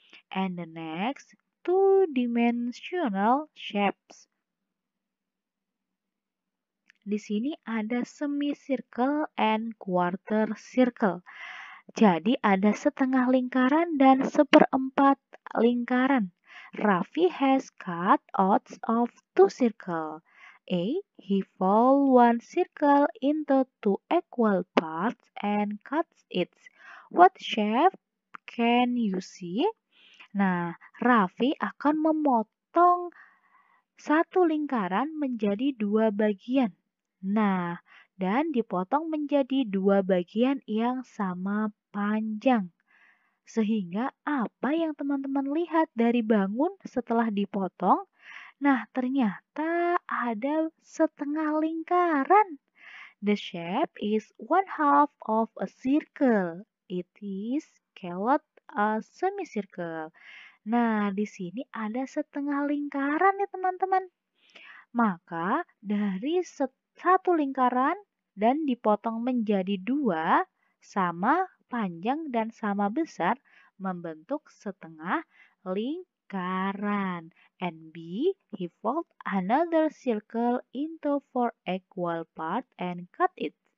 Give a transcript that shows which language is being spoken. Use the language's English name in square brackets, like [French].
[English] And the next, two-dimensional shapes. [Indonesian] Di sini ada semicircle and quarter circle. Jadi ada setengah lingkaran dan seperempat lingkaran. [English] Raffi has cut out of 2 circles. A. He fold 1 circle into 2 equal parts and cuts it. What shape can you see? [Indonesian] Nah, Raffi akan memotong satu lingkaran menjadi 2 bagian. Nah, dan dipotong menjadi 2 bagian yang sama panjang. Sehingga apa yang teman-teman lihat dari bangun setelah dipotong? Nah, ternyata ada setengah lingkaran. [English] The shape is 1/2 of a circle. It is called a semicircle. [Indonesian] Nah, di sini ada setengah lingkaran nih teman-teman. Maka dari satu lingkaran dan dipotong menjadi 2 sama panjang dan sama besar membentuk setengah lingkaran. [English] And B, he fold another circle into 4 equal parts and cut it.